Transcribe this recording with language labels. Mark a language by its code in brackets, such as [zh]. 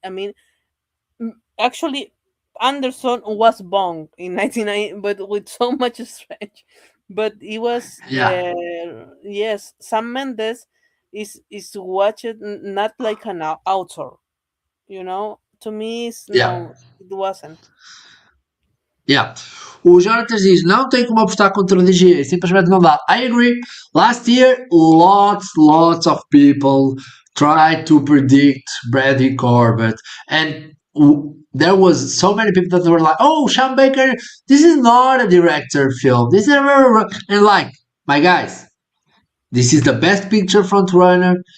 [en] I mean, actually, Anderson was Bong in 1990, but with so much stretch. But it was, Yeah, yes, Sam Mendes is watched not like an author, you know. To me, yeah. no, it wasn't. Yeah. [pt] O Jonatas diz: não tem como apostar contra o DGA, simplesmente não dá. [en] I agree. Last year, lots of people tried to predict Bradley Corbett, and there was so many people that were like, "Oh, Sean Baker, this is not a director film. This is a..." and like, my guys, this is the best picture front runner.